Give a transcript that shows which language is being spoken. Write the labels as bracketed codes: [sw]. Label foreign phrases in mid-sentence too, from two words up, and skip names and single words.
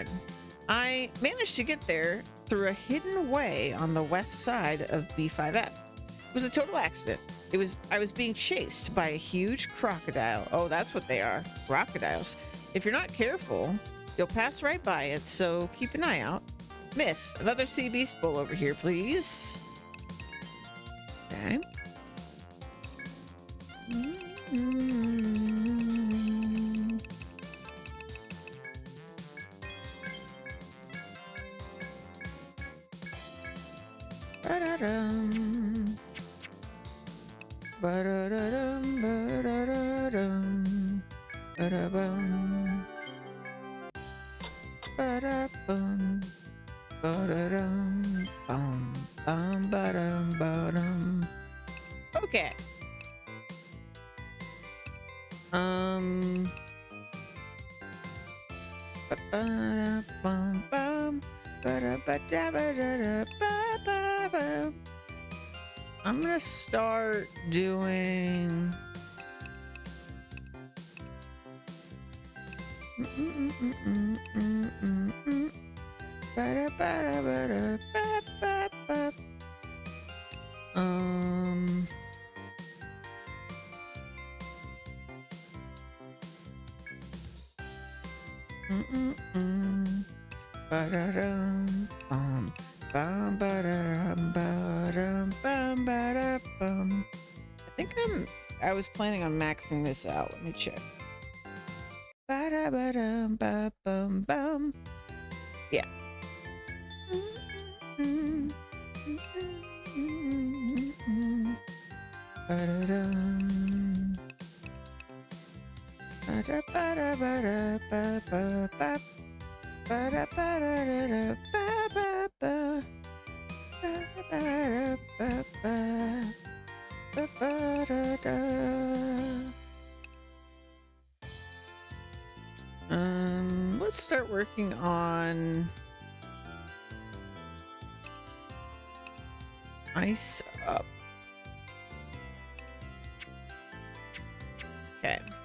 [en] I managed to get there through a hidden way on the west side of B5F. It was a total accident. I was being chased by a huge crocodile. Oh, that's what they are. Crocodiles. If you're not careful, you'll pass right by it, so keep an eye out. Miss, another sea beast bowl over here, please. Okay. Ba-da-dum. Ba-da-da-dum, ba-da-da-dum. Ba-da-bum. Ba-da-bum. Ba-da-dum. Bum. Bum. Ba-dum. Ba-dum. Okay. Ba-ba-da-bum, bum. Ba-da-ba-da-ba-da-da-ba-ba-bum. I'm gonna start doing Ba-da-ba-da-ba-da-ba-ba-ba. Um Ba-da-dum, bum, bum, ba-da-dum, ba-dum, bum, ba-da-bum. I was planning on maxing this out. Let me check. Ba-da-ba-dum, ba-bum, bum. Yeah. Ba-da-dum. Ba-da-ba-da-ba-da-ba-ba-ba. Ba-da-ba-da-da-da-ba-ba-ba. Ba-ba-da-ba-ba. Ba-ba-da-da. Let's start working on ice up. Okay.